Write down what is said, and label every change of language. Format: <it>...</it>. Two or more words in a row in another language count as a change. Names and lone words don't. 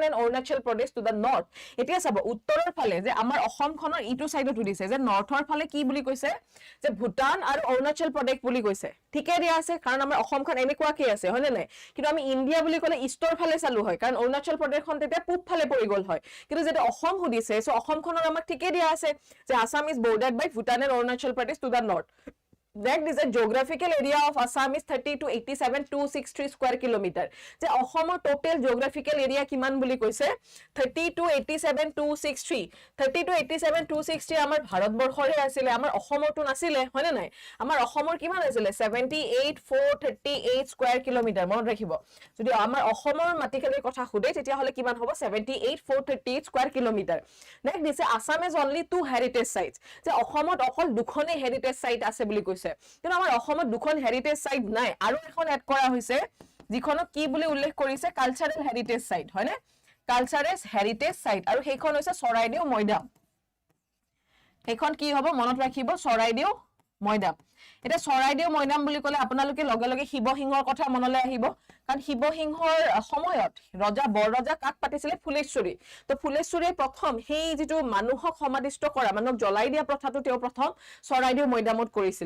<en>and Arunachal Pradesh to the north</en> <as>এতিয়া চাব উত্তৰৰ ফালে যে আমাৰ অসমখনৰ ইটো সাইডত দিছে যে নৰ্থৰ ফালে কি বুলি কৈছে যে ভুটান আৰু অৰুণাচল প্ৰদেশ বুলি কৈছে ঠিকে দিয়া আছে কাৰণ আমাৰ অসমখন এনেকুৱা কি আছে হয়নে নাই কিন্তু আমি ইণ্ডিয়া বুলি ক'লে ইষ্টৰ ফালে চালু হয় কাৰণ অৰুণাচল প্ৰদেশখন তেতিয়া পূব ফালে পৰি গল হয় কিন্তু যেটা অসম সুধিছে সো অসমখনৰ আমাক ঠিকে দিয়া আছে যে</as> <en>Assam is bordered by Bhutan and Arunachal Pradesh to the north Next is the geographical area of Assam is 30 to 87,263 square kilometer.</en> <as>যে অসমৰ</as> <en>total geographical area</en> <as>কিমান বুলি কৈছে 30 to 87,263 30 to 87,263 আমাৰ ভাৰতবৰ্ষৰে আছিল আমাৰ অসমৰটো নাছিল হয়নে নাই আমাৰ অসমৰ কিমান আছিল 78,438</as> <en>square kilometer</en> <as>মনত ৰাখিব যদি আমাৰ অসমৰ মাটিকালিৰ কথা খুদে তেতিয়া হলে কিমান হ'ব 78,438</as> <en>square kilometer. Next দিছে Assam is only two heritage sites.</en> <as>যে অসমত অকল দুখনে</as> <en>heritage site</en> <as>আছে বুলি কৈছে কিন্তু আমাৰ অসমত দুখন</as> <en>heritage site</en> <as>নাই আৰু এখন এড কৰা হৈছে যিখনক কি বুলি উল্লেখ কৰিছে</as> <en>cultural heritage site</en> <as>হয়নে</as> <en>cultural heritage site</en> <as>আৰু সেইখন হৈছে চৰাইদেউ মৈদাম সেইখন কি হ'ব মনত ৰাখিব চৰাইদেউ মৈদাম এটা চৰাইদেউ মৈদাম বুলি ক'লে আপোনালোকে লগে লগে শিৱসিংহৰ কথা মনলৈ আহিব কাৰণ শিৱসিংহৰ সময়ত ৰজা বৰৰজা কাক পাতিছিলে ফুলেশ্বৰী তো ফুলেশ্বৰীয়ে প্ৰথম সেই যেটো মানুহক সমাধিষ্ট কৰা মানুহক জ্বলাই দিয়া প্ৰথাটো তেওঁ প্ৰথম চৰাইদেউ মৈদামত কৰিছিলে</as>